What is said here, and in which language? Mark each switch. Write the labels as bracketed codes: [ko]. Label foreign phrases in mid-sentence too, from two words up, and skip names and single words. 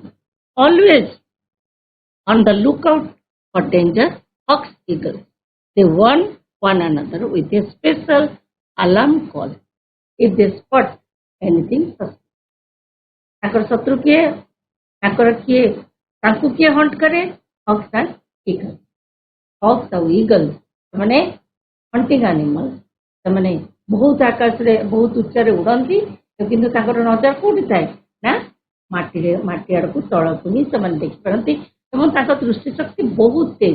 [en] Always on the lookout for danger, hawks, eagles. They warn one another with a special alarm call if they spot anything suspicious. [or] ତାଙ୍କର ଶତ୍ରୁ କିଏ, ତାଙ୍କର କିଏ, ତାଙ୍କୁ କିଏ ହଣ୍ଟ କରେ? [en] hawks and eagles. [or] ହକ୍ସ ଆଉ ଇଗଲ୍ସ ସେମାନେ [en] hunting animals. [or] ସେମାନେ ବହୁତ ଆକାଶରେ ବହୁତ ଉଚ୍ଚରେ ଉଡ଼ନ୍ତି, କିନ୍ତୁ ତାଙ୍କର ନଜର କୋଉଠି ଥାଏ ନା ମାଟି ଆଡ଼କୁ ତଳକୁ ହିଁ ସେମାନେ ଦେଖିପାରନ୍ତି ଏବଂ ତାଙ୍କ ଦୃଷ୍ଟି ଶକ୍ତି ବହୁତ ତେଜ.